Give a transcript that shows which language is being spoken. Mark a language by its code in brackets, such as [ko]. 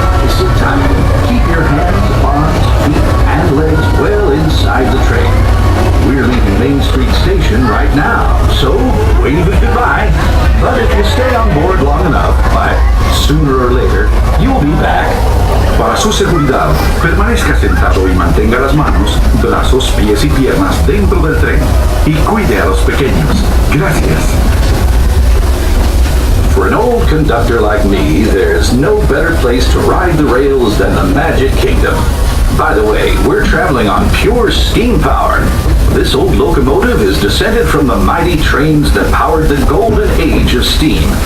[en] Sit tight, keep your hands, arms, feet, and legs well inside the train. We're leaving Main Street Station right now, so wave goodbye. But if you stay on board long enough, sooner or later, you'll be back. [es] Para su seguridad, permanezca sentado y mantenga las manos, brazos, pies y piernas dentro del tren. Y cuide a los pequeños. Gracias. [en] For an old conductor like me, there's no better place to ride the rails than the Magic Kingdom. By the way, we're traveling on pure steam power. This old locomotive is descended from the mighty trains that powered the golden age of steam.